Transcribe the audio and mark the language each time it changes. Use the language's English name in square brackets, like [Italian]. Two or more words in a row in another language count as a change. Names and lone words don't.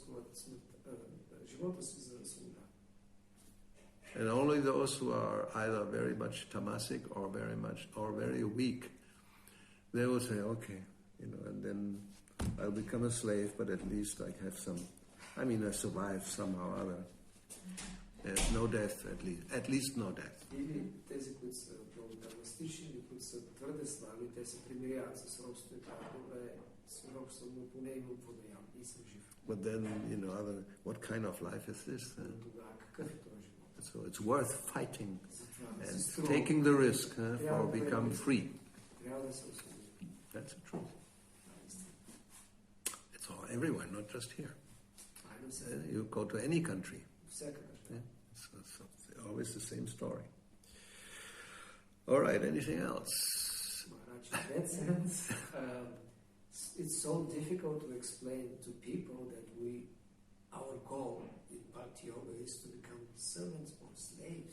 [English] And only those who are either very much tamasic or very weak, they will say, okay, you know, and then I'll become a slave, but at least I have some, I mean, I survive somehow or other. There's no death, at least no death. [Bulgarian] Или тези, които са проблематични, или които са твърде слаби, те се примиряват с робството и казват, добре, с робство, но поне имам какво да ям и съм жив. [English] But then, you know, what kind of life is this? [Bulgarian] Тогава какъв е този живот? [English] So it's worth fighting and taking the risk for become free. [Bulgarian] Трябва да се освободи. [English] That's the truth. It's all everywhere, not just here. You go to any country. It's always the same story. All right, anything else? In that sense, it's so difficult to explain to people that our goal in Bhakti-yoga is to become servants or slaves.